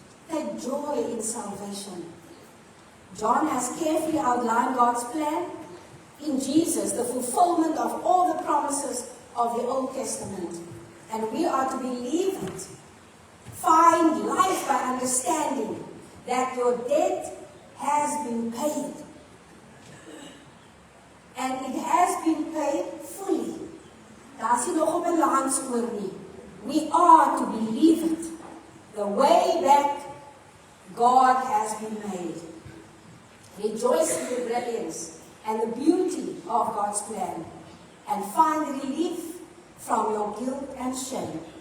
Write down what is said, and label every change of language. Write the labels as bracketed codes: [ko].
[en] Take joy in salvation. John has carefully outlined God's plan in Jesus, the fulfillment of all the promises of the Old Testament. And we are to believe it. Find life by understanding that your debt has been paid. And it has been paid fully. [af] Daar's nie nog 'n balans oor nie. [en] We are to believe it. The way back, God has been made. Rejoice in the brilliance and the beauty of God's plan, and find relief from your guilt and shame.